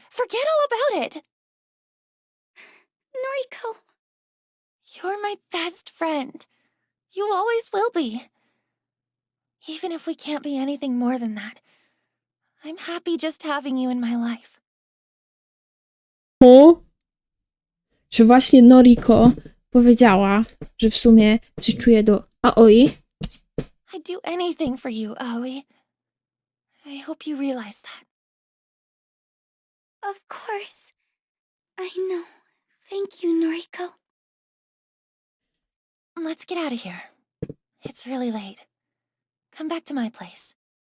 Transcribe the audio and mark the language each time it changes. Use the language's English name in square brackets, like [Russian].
[English] Forget all about it. Noriko. You're my best friend. You always will be. Even if we can't be anything more than that, I'm happy just having you in my life. O! [Polish] Czy właśnie Noriko powiedziała, że w sumie coś czuje do Aoi? [English] I'd do anything for you, Aoi. I hope you realize that. Of course. I know. Thank you, Noriko. Let's get out of here. It's really late. Come back to my place.